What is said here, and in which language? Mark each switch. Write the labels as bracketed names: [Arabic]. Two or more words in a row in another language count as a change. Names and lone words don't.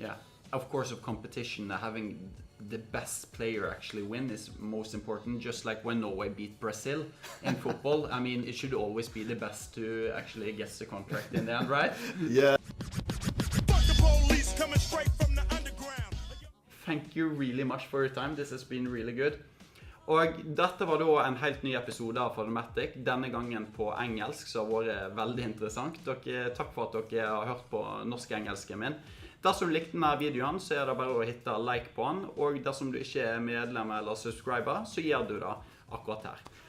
[English] Of course, of competition, having the best player actually win is most important. Just like when Norway beat Brazil in football, I mean, it should always be the best to actually get the contract in the end, right? Thank you really much for your time. This has been really good. [Norwegian] Og dette var da en helt ny episode av Fathermattic, denne gangen på engelsk, så har vært veldig interessant. Takk for at dere har hørt på norsk-engelsken min. Dersom du likte denne videoen, så er det bare å hitte like på den, og dersom du ikke er medlem eller subscriber, så gjør du det akkurat her.